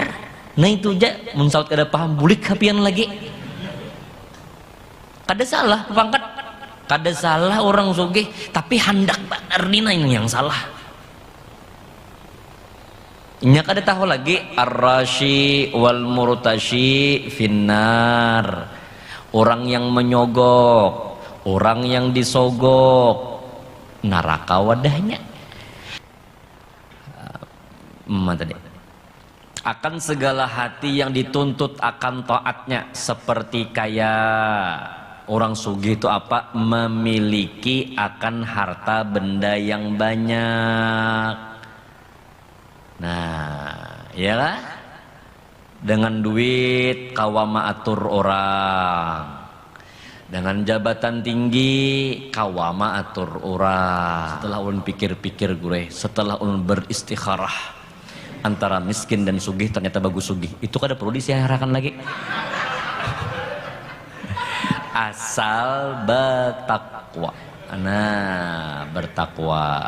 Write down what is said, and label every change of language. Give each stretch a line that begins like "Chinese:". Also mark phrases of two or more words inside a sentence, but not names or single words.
Banjar: Nah itu aja mun saut kada paham bulik kapian lagi. Kada salah bapangkat, kada salah orang sugih, tapi handak benar ini yang salah. Nya kada tahu lagi
Arabic: الراشي والمرتشي في النار,
Indonesian: orang yang menyogok, orang yang disogok, neraka wadahnya. Tadi akan segala hati yang dituntut akan taatnya, seperti kayak orang sugih itu apa, memiliki akan harta benda yang banyak.
Banjar: Nah, iyalah, dengan duit kawama atur orang, dengan jabatan tinggi kawama atur orang. Setelah ulun pikir-pikir gue, setelah ulun beristikharah antara miskin dan sugih, ternyata bagus sugih. Itu kada perlu disiarakan lagi.
Indonesian: Asal bertakwa. Nah, bertakwa.